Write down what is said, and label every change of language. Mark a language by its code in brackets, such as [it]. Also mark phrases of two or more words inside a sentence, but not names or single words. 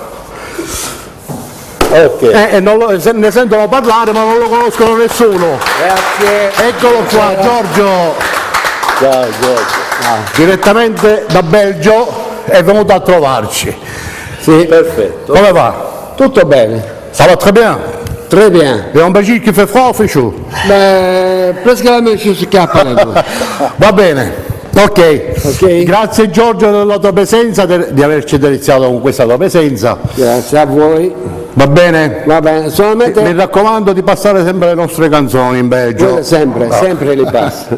[it] Ok. Ne sentono parlare ma non lo conoscono nessuno. Grazie. Eccolo qua, Giorgio. Ciao Giorgio. Direttamente da Belgio è venuto a trovarci. Sì, perfetto. Come va? Tutto bene, [fr] Ça va très bien. très bien. Et en Belgique il fait froid o fait chaud? Beh, presque la même chose [it] che a Palermo. Va bene. Ok. Ok. Grazie Giorgio della tua presenza, di averci deliziato con questa tua presenza. Grazie a voi. Va bene? Va bene, Mi solamente raccomando di passare sempre le nostre canzoni in Belgio. sempre, sempre li passo.